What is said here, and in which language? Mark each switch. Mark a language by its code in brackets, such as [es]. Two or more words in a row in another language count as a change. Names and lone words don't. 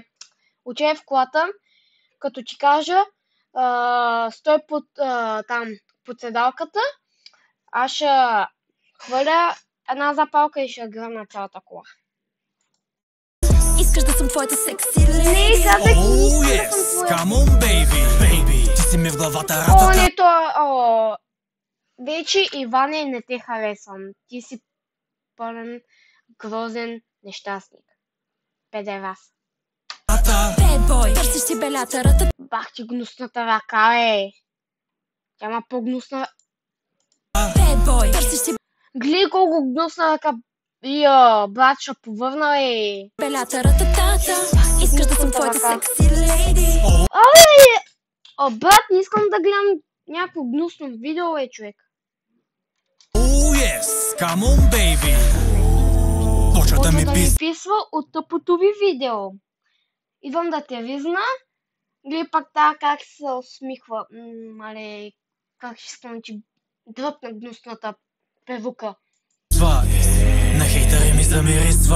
[bg] Отивай в колата, като ти кажа, стой под седалката, аз ще хвърля една запалка и ще гръмна цялата кола. Искаш да съм твоята секси леди? Не, казах, Oh искам да [en] yes, [bg] съм твоя. [en] come on baby. [bg] Ти си ми в главата О, ратата. не, то вече, Иване, не те харесвам. Ти си пълен, грозен нещастник. Педерас. [en] Bad boy, [bg] търсиш си белята, ратата. Бах ти гнусната ръка, бе. Тя има по-гнусна... [en] Bad boy, [bg] търсиш си Гледай колко гнусна ръка. Брат, ще повърна, бе. белята, рататата. Искаш да съм твоята секси леди? Брат, не искам да гледам някакво гнусно видео, бе, човек. [en] Oh yes, come on baby. [bg] Почва да Почва ми да ми писва. писва от тъпото ви видео. Идвам да те визна. Гледай пак тая как се усмихва. Мале, как ще искам, че дръпна гнусната перука. На хейтъри ми замирисва.